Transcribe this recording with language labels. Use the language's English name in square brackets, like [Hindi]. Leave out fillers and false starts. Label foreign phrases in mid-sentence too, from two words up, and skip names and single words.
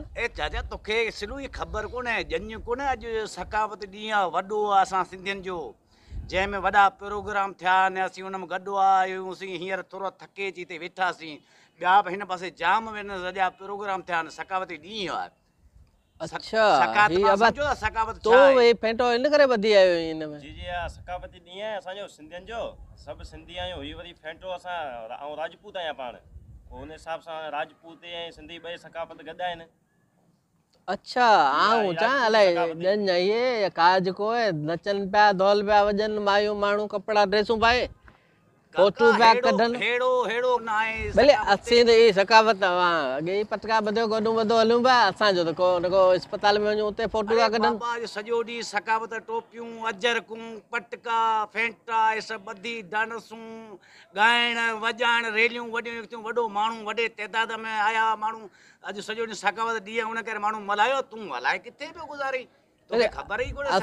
[Sindhi] ए चाचा तोखे सिलू ई ख़बर कोन्हे जंज कोन्हे अॼु सकावत ॾींहुं आहे वॾो आहे असां सिंधियुनि जो जंहिंमें वॾा प्रोग्राम थिया ने असीं हुन में गॾु आहियूंसीं हींअर थोरो थके अची हिते वेठासीं ॿिया बि हिन पासे जाम सॼा प्रोग्राम थिया आहिनि सकावती ॾींहुं आहे [Urdu] اچھا تو یہ [Sindhi] फेंटो इन करे वधी आयो इन में जी जी सकावती ॾींहुं आहे असांजो सिंधियुनि जो सभु सिंधी आहियूं हीअ वरी फेंटो असां ऐं राजपूत आहियां पाण हुन हिसाब सां राजपूत ऐं सिंधी ॿई सकावत गॾु आहिनि अच्छा आऊं चा अलाए जंज ये काज को नचन पिया धौल पिया वॼनि मायूं माण्हू कपिड़ा ड्रेसूं पाए फोटू पिया कढनि भले असीं त ई सकावत अॻे ई पटका ॿधो गॾूं ॿधो हलूं पिया असांजो त को अस्पताल में वञूं उते फोटू पिया कढनि सॼो ॾींहुं सकावत टोपियूं अजरकूं पटका फेंटा इहे सभु ॿधी डांसूं ॻाइण वॼाइण रेलियूं वॾियूं निकितियूं वॾो माण्हू वॾे तइदाद में आया माण्हू अॼु सॼो ॾींहुं सकावत ॾींहुं हुन करे माण्हू मल्हायो तूं हलाए किथे पियो गुज़ारी ख़बर ई कोन्हे